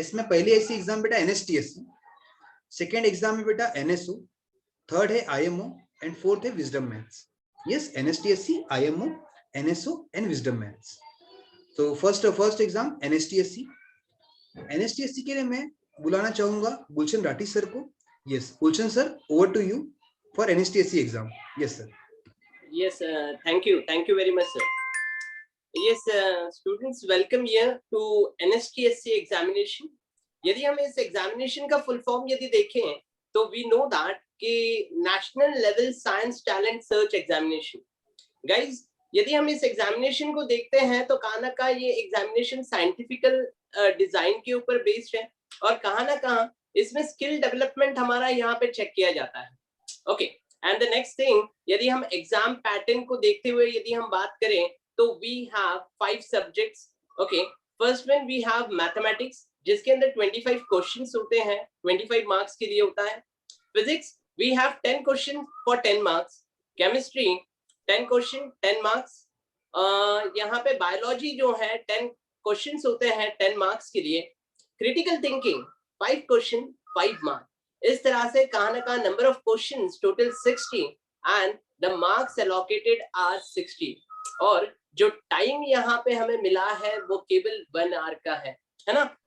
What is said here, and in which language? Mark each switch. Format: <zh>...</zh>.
<hi>इसमें पहले ऐसी एग्जाम बेटा NSTSC, सेकेंड एग्जाम है बेटा NSO, थर्ड है IMO एंड फोर्थ है wisdom maths. Yes, NSTSC, IMO, NSO and wisdom maths. तो फर्स्ट एग्जाम NSTSC। NSTSC के लिए मैं बुलाना चाहूंगा गुलशन राठी सर को। Yes, Gulshan sir,</hi> <en>Over to you for NSTSC exam.</en> <hi>Yes sir.</hi> <en>Yes, thank you very much, sir. Yes, students, welcome here to NSTSC examination.</en> <hi>यदि हम इस एग्जामिनेशन का फुल फॉर्म यदि देखें तो</hi> <en>we know that</en> <hi>कि national level science talent search examination. Guys, यदि हम इस एग्जामिनेशन को देखते हैं तो कहाँ ना कहाँ ये एग्जामिनेशन साइंटिफिकल डिजाइन के ऊपर बेस्ड है, और कहाँ ना कहाँ इसमें स्किल डेवलपमेंट हमारा यहाँ पे चेक किया जाता है। Okay,</hi> <en>and the next thing,</en> <hi>यदि हम एग्जाम पैटर्न को देखते हुए यदि हम बात करें तो</hi> <en>We have 5 subjects.</en> <hi>Okay,</hi> <en>first one we have mathematics,</en> <hi>जिसके अंदर 25 क्वेश्चंस होते हैं, 25 मार्क्स के लिए होता है।</hi> <en>Physics we have 10 question for 10 marks. Chemistry 10 question 10 marks.</en> <hi>यहाँ पे बायोलॉजी जो है 10 क्वेश्चंस होते हैं 10 मार्क्स के लिए। Critical thinking 5 question 5 marks. इस तरह से कहाँ ना कहाँ</hi> <en>number of questions total 60 and the marks allocated are 60,</en> <hi>और जो टाइम यहाँ पे हमें मिला है वो केवल 1 आवर का है ना।</hi>